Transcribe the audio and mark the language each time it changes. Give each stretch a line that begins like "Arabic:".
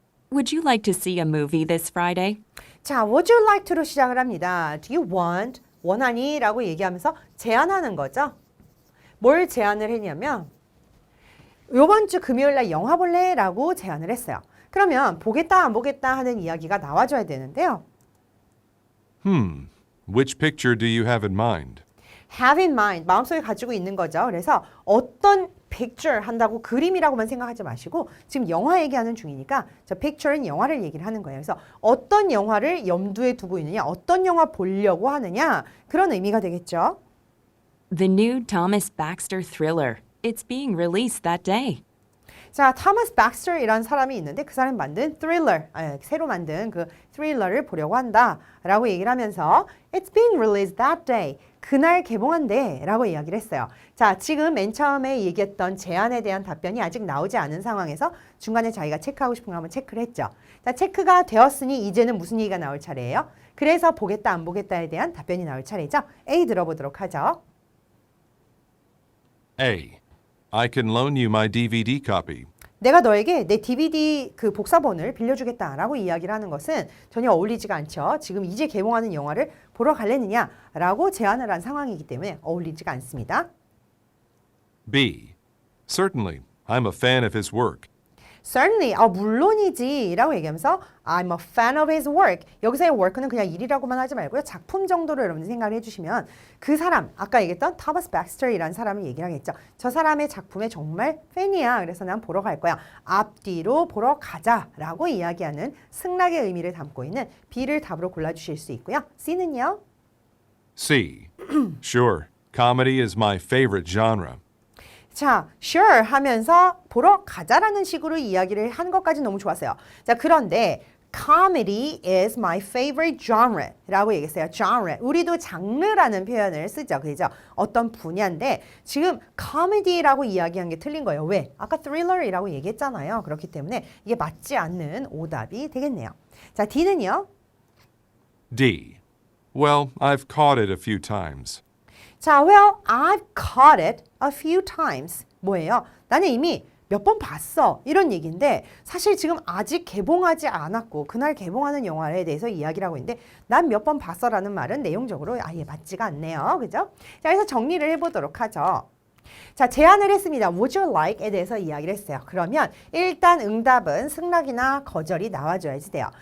English: Would you like to see a movie this Friday?
Korean: 자,
English: would you like to
Korean: 로 시작을 합니다.
English: Do you want? 원하니?
Korean: 라고 얘기하면서 제안하는 거죠. 뭘 제안을 했냐면 요번 주 금요일 날 영화 볼래? 라고 제안을 했어요. 그러면 보겠다 안 보겠다 하는 이야기가 나와줘야 되는데요.
English: Which picture do you have in mind? have in mind,
Korean: 마음속에 가지고 있는 거죠. 그래서 어떤 picture 한다고 그림이라고만 생각하지 마시고 지금 영화 얘기하는 중이니까 저 picture는 영화를 얘기를 하는 거예요. 그래서 어떤 영화를 염두에 두고 있느냐, 어떤 영화 보려고 하느냐 그런 의미가 되겠죠.
English: The new Thomas Baxter thriller. It's being released that day.
Korean: 자, 토마스 박스터이라는 사람이 있는데 그 사람이 만든 thriller, 새로 만든 그 thriller를 보려고 한다라고 얘기를 하면서
English: It's being released that day.
Korean: 그날 개봉한대 라고 이야기를 했어요. 자, 지금 맨 처음에 얘기했던 제안에 대한 답변이 아직 나오지 않은 상황에서 중간에 자기가 체크하고 싶은 거 한번 체크를 했죠. 자, 체크가 되었으니 이제는 무슨 얘기가 나올 차례예요? 그래서 보겠다 안 보겠다에 대한 답변이 나올 차례죠. A 들어보도록 하죠. A. I can loan you my DVD copy. 내가 너에게 내 DVD 그 복사본을 빌려주겠다라고 이야기를 하는 것은 전혀 어울리지가 않죠. 지금 이제 개봉하는 영화를 보러 갈래느냐라고 제안을 한 상황이기 때문에 어울리지가 않습니다.
English: B. Certainly. I'm a fan of his work. Certainly,
Korean: 물론이지 라고 얘기하면서
English: I'm a fan of his work.
Korean: 여기서의 work는 그냥 일이라고만 하지 말고요. 작품 정도로 여러분들 생각을 해주시면 그 사람, 아까 얘기했던 토마스 박스터이라는 사람을 얘기를 하겠죠. 저 사람의 작품에 정말 팬이야. 그래서 난 보러 갈 거야. 앞뒤로 보러 가자라고 이야기하는 승낙의 의미를 담고 있는 B를 답으로 골라주실 수 있고요. C는요?
English: C. Sure. Comedy is my favorite genre.
Korean: 자, sure 하면서 보러 가자라는 식으로 이야기를 한 것까지 너무 좋았어요.
English: 자, 그런데 comedy is my favorite genre
Korean: 라고 얘기했어요.
English: genre.
Korean: 우리도 장르라는 표현을 쓰죠. 그죠? 어떤 분야인데 지금 comedy라고 이야기한 게 틀린 거예요. 왜? 아까 thriller이라고 얘기했잖아요. 그렇기 때문에 이게 맞지 않는 오답이 되겠네요. 자, D는요?
English: D. Well, I've caught it a few times. 자, well, I've caught it a few times.
Korean: 뭐예요? 나는 이미 몇 번 봤어. 이런 얘기인데 사실 지금 아직 개봉하지 않았고 그날 개봉하는 영화에 대해서 이야기를 하고 있는데 난 몇 번 봤어라는 말은 내용적으로 아예 맞지가 않네요. 그죠? 자, 그래서 정리를 해보도록 하죠. 자, 제안을 했습니다.
English: Would you like
Korean: 에 대해서 이야기를 했어요. 그러면 일단 응답은 승낙이나 거절이 나와줘야지 돼요.